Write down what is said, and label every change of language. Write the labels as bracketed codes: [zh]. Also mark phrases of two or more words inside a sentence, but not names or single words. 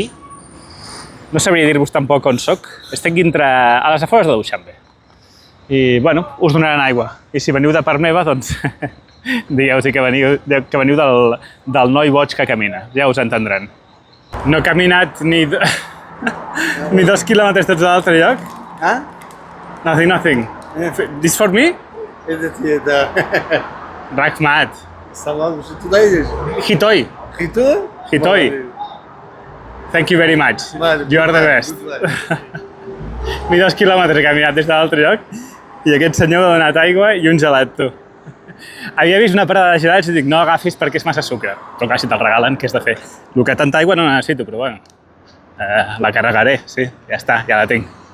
[ca] No sabria dir-vos tampoc on soc. Estic a les afores de Duixanbe. I, bueno, us donaran aigua. I si veniu de part meva, doncs digueu-hi que veniu del noi boig que camina. Ja us entendran. No he caminat ni 2 quilòmetres tots a l'altre lloc. Ah? [en] Nothing. This for me? [ru] Это [tg] Rahmat. [ru] Салам, что туда едешь? Hitoi. Hitoi? [en] Thank you very much. You are the best. [ca] Ni 2 quilòmetres he caminat des de l'altre lloc i aquest senyor m'ha donat aigua i un gelat, tu. Havia vist una parada de gelats i dic, no agafis perquè és massa sucre. Però clar, si te'l regalen, què has de fer? El que tanta aigua no necessito, però bueno. La carregaré, sí, ja està, ja la tinc.